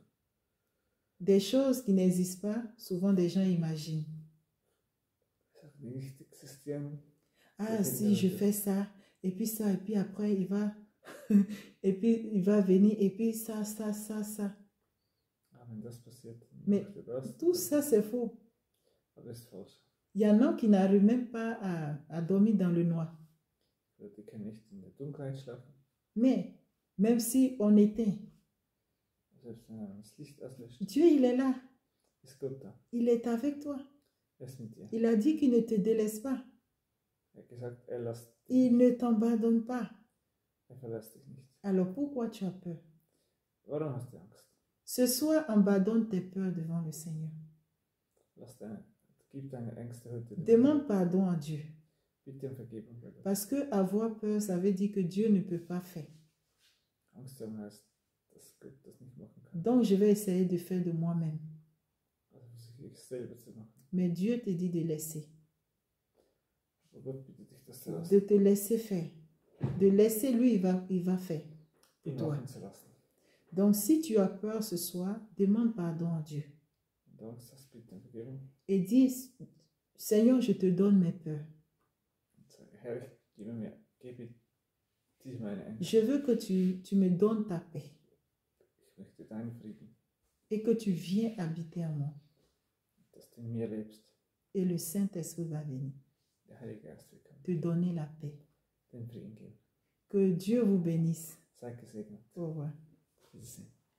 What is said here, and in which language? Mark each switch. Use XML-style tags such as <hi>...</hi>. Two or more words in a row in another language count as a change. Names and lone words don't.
<fr>Des choses qui n'existent pas, souvent des gens imaginent.</fr> <de>Sachen, die nicht existieren.</de> <fr>Ah, si je fais ça, et puis ça, et puis après il va, et puis il va venir, et puis ça.</fr> <de>Ah, wenn das passiert, dann</de> <fr>Mais</fr> <de>macht er das.</de> <fr>tout ça, c'est faux.</fr> <de>Aber das ist falsch.</de> <fr>Il y en a qui n'arrivent même pas à dormir dans le noir.</fr> <de>Die können nicht in der Dunkelheit schlafen.</de> <fr>Mais même si on éteint,</fr> <de>Selbst wenn er das Licht auslöscht,</de> <fr>Dieu, il est là.</fr> <de>ist Gott da.</de> <fr>Il est avec toi.</fr> <de>Er ist mit dir.</de> <fr>Il a dit qu'il ne te délaisse pas.</fr> <de>Er hat gesagt, er lässt dich</de> <fr>Il</fr> <de>nicht.</de> <fr>ne t'abandonne pas.</fr> <de>Er verlässt dich nicht.</de> <fr>Alors pourquoi tu as peur?</fr> <de>Warum hast du Angst?</de> <fr>Ce soir, abandonne tes peurs devant le Seigneur.</fr> <de>Gib deine Ängste heute dem</de> <fr>Demande pardon à Dieu.</fr> <de>Bitte um Vergebung bei Gott.</de> <fr>Parce que avoir peur, ça veut dire que Dieu ne peut pas faire.</fr> <de>Angst haben heißt, dass Gott das nicht machen kann.</de> <fr>Donc je vais essayer de faire de moi-même.</fr> <de>Also versuche ich es selber zu machen.</de> <fr>Mais Dieu te dit de laisser.</fr> <de>Aber Gott bittet dich, das zu lassen.</de> <fr>De te laisser faire. De laisser lui, il va faire pour</fr> <de>Ihn</de> <fr>toi.</fr> <de>machen zu lassen.</de> <fr>Donc si tu as peur ce soir, demande pardon à Dieu.</fr> <de>Wenn du Angst hast, bitte um Vergebung.</de> <fr>Et dis, Seigneur, je te donne mes peurs.</fr> <de>Und sage, Herr, gebe dir meine Ängste.</de> <fr>Je veux que tu me donnes ta paix</fr> <de>Ich möchte deinen Frieden,</de> <fr>et que tu viens habiter en moi.</fr> <de>dass du in mir lebst.</de> <fr>Et le Saint-Esprit va venir</fr> <de>Der Heilige Geist wird kommen,</de> <fr>te donner la paix.</fr> <de>den Frieden geben.</de> <fr>Que Dieu vous bénisse.</fr> <de>Sei gesegnet.</de> <fr>Au revoir.</fr> <de>Wiedersehen.</de>